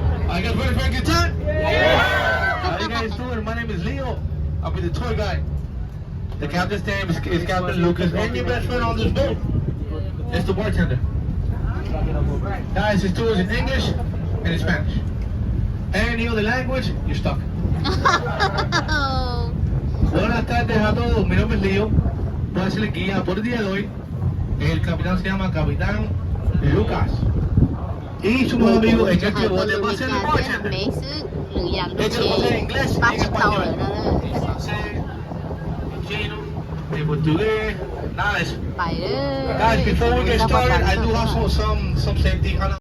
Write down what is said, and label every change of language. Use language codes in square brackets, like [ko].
[en] Are you guys ready for a good time? How you guys doing? My name is Leo. I'll be the tour guide. The captain's name is Captain Lucas, and your best friend on this boat is the bartender. Guys, this tour is in English and in Spanish. Any other language, you're stuck. [es] Buenas tardes a todos, mi nombre es Leo. Voy a ser el guía por el día de hoy. El capitán se llama Capitán Lucas. Y su nuevo amigo es el que va a ser el bartender. Este lo va a hacer en inglés y en español. En francés, en chino, en portugués, nada de eso. [en] Guys, before we get started, I do have some safety.